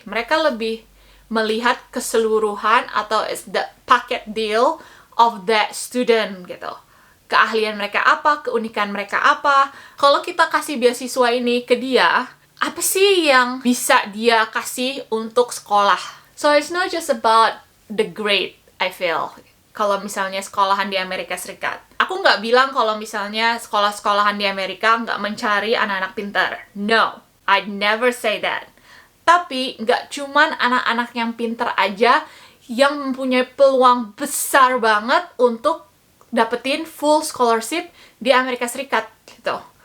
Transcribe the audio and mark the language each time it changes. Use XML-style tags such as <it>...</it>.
<id>Mereka lebih melihat keseluruhan atau</id> <en>the packet deal of that student</en> <id>gitu. Keahlian mereka apa, keunikan mereka apa. Kalau kita kasih beasiswa ini ke dia, apa sih yang bisa dia kasih untuk sekolah?</id> <en>So it's not just about the grade, I feel.</en> <id>Kalau misalnya sekolahan di Amerika Serikat. Aku nggak bilang kalau misalnya sekolah-sekolahan di Amerika nggak mencari anak-anak pintar.</id> <en>No, I'd never say that.</en> <id>Tapi nggak cuman anak-anak yang pintar aja yang mempunyai peluang besar banget untuk dapetin full scholarship di Amerika Serikat gitu.</id>